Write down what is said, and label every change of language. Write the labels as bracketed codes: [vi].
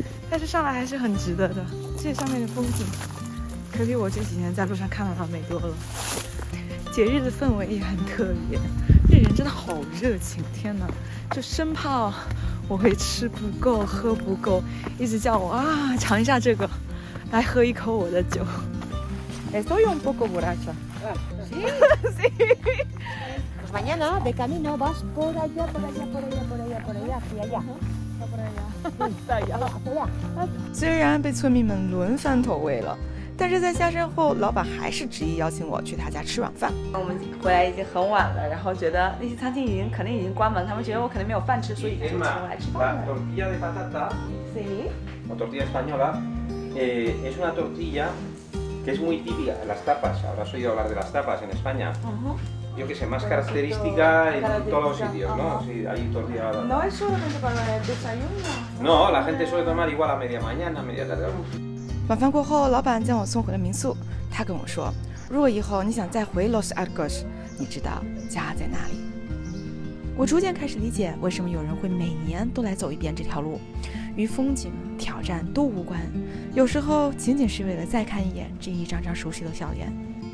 [zh] 但是上来还是很值得的，这上面的风景可比我这几年在路上看到的美多了。节日的氛围也很特别，这人真的好热情，天哪！就生怕我会吃不够喝不够，一直叫我啊尝一下这个，来喝一口我的酒。 [es] Estoy un poco borracha. Pues mañana de camino vas por allá, por allá, por allá, por allá, por allá, hacia allá. Hacia allá. [zh] 虽然被村民们轮番投喂了，但是在下山后，老板还是执意邀请我去他家吃晚饭。我们回来已经很晚了，然后觉得那些餐厅肯定已经关门，他们觉得我可能没有饭吃，所以就请我来吃饭了。 [es] tortilla de patata Sí. o tortilla española es una tortilla que es muy típica de las tapas. Habrás oído hablar de las tapas en España. Yo que sé, más característica en todos los sitios, ¿no? Sí, hay tortilla. No es solamente para el desayuno. No, la gente suele tomar igual a media mañana, media tarde. [zh] 晚饭过后，老板将我送回了民宿。他跟我说，如果以后你想再回 Los Arcos， 你知道家在哪里。我逐渐开始理解为什么有人会每年都来走一遍这条路，与风景、挑战都无关，有时候仅仅是为了再看一眼这一张张熟悉的笑脸。